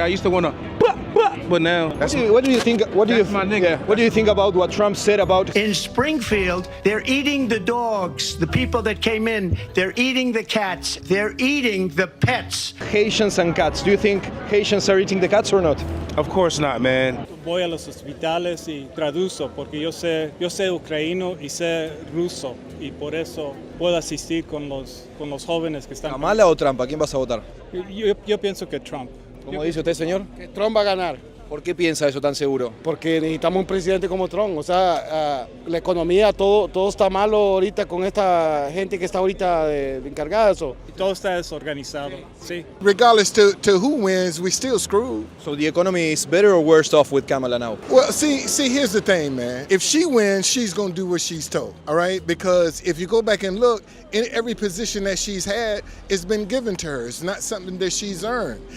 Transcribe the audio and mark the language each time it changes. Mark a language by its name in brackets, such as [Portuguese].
[English] I used to want to, but now. What do you think? What do you think about what Trump said about? In Springfield, they're eating the dogs. The people that came in, they're eating the cats. They're eating the pets. Haitians and cats. Do you think Haitians are eating the cats or not? Of course not, man. [Spanish] Voy a los hospitales y traduzco porque yo sé ucraniano y sé ruso y por eso puedo asistir con los jóvenes que están. ¿Kamala o Trump? ¿A quién vas a votar? Yo pienso que Trump. ¿Cómo dice usted, señor? Que Trump va a ganar. ¿Por qué piensa eso tan seguro? Porque necesitamos un presidente como Trump. O sea, la economía, todo está malo ahorita con esta gente que está ahorita de encargada de eso. Todo está desorganizado, sí. [English] Regardless to who wins, we still screwed. So the economy is better or worse off with Kamala now? Well, see, here's the thing, man. If she wins, she's going to do what she's told, all right? Because if you go back and look, in every position that she's had, it's been given to her. It's not something that she's earned.